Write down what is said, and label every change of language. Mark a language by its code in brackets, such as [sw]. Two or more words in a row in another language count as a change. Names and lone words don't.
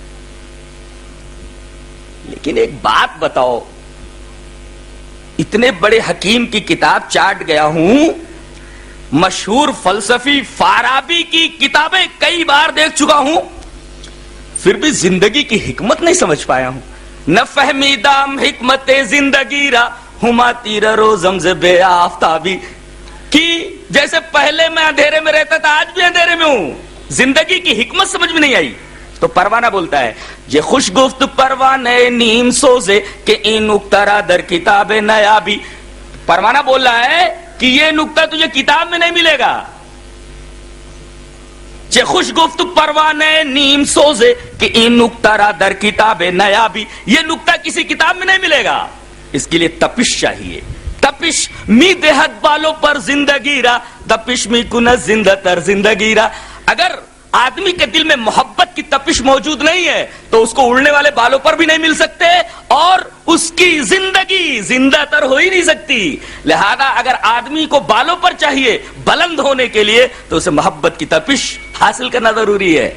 [ur] لیکن ایک بات بتاؤ، اتنے بڑے حکیم کی کتاب چاٹ گیا ہوں، مشہور فلسفی فارابی کی کتابیں کئی بار دیکھ چکا ہوں، پھر بھی زندگی کی حکمت نہیں سمجھ پایا ہوں. [fa] نہ فہمیدام حکمت زندگی را، ہما تیر روزم ز بے آفتابی، [ur] کہ جیسے پہلے میں اندھیرے میں رہتا تھا آج بھی اندھیرے میں ہوں. زندگی کی حکمت سمجھ میں نہیں آئی. تو پروانہ بولتا ہے [fa] یہ خوش گفت پروانے نیم سوزے کہ این نکتہ در کتاب نیابی. [ur] پروانہ بول رہا ہے کہ یہ نکتہ تجھے کتاب میں نہیں ملے گا. [fa] یہ خوش گفت پروانے نیم سوزے کہ این نکتہ در کتاب نیابی, [ur] یہ نکتہ کسی کتاب میں نہیں ملے گا. اس کے لیے تپش چاہیے. [fa] تپش می دہت بالوں پر زندگی را, تپش می کنت زندہ تر زندگی را. [ur] اگر آدمی کے دل میں محبت کی تپش موجود نہیں ہے تو اس کو اڑنے والے بالوں پر بھی نہیں مل سکتے اور اس کی زندگی زندہ تر ہو ہی نہیں سکتی. لہذا اگر آدمی کو بالوں پر چاہیے بلند ہونے کے لیے تو اسے محبت کی تپش حاصل کرنا ضروری ہے.